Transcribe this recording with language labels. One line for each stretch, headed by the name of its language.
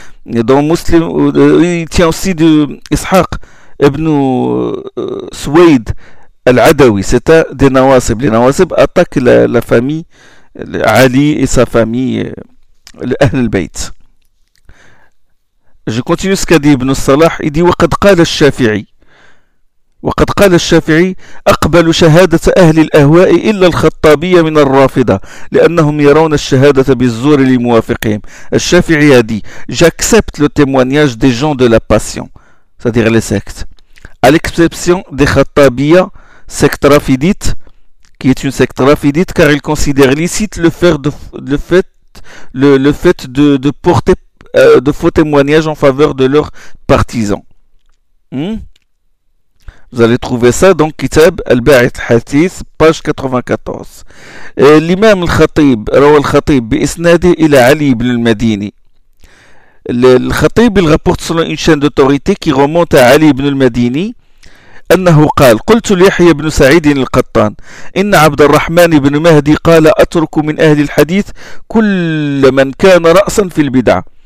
French: Dans Muslim, il tient aussi de Ishaq ibn Suwayd al-Adawi. C'est un des Nawasib. Les Nawasib attaquent la famille Ali et sa famille, l'Ahl al-Bayt. Je continue ce qu'a dit ibn Salah. Il dit «
Arabic: وَقَدْ قَالَ الشَّافِعِي وقد قال الشافعي أقبل شهادة أهل الأهواء إلا الخطابية من الرافضة لأنهم يرون الشهادة بالزور لموافقهم.
French: الشافعي a dit j'accepte le témoignage des gens de la passion, c'est-à-dire les sectes, à l'exception des khattabiyya, secte rafidite, qui est une secte rafidite, car ils considèrent licite le fait de porter de faux témoignages en faveur de leurs partisans. Vous allez trouver ça dans Kitab Al-Ba'ith Hathith, page 94. L'imam Al-Khatib, Rawa Al-Khatib, Isnadi ila Ali ibn al-Madini. Al-Khatib, il rapporte selon une chaîne d'autorité qui remonte à Ali ibn al-Madini.
Arabic: أنه قال قلت ليحيى بن سعيد القطان إن عبد الرحمن بن مهدي قال أترك من أهل الحديث كل من كان رأسا في البدعة.